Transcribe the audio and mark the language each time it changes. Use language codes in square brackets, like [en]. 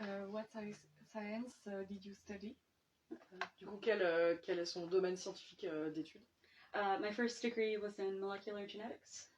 [en] What science did you study? [fr] Du coup, quel est son domaine scientifique d'études? [en] My first degree was in molecular genetics.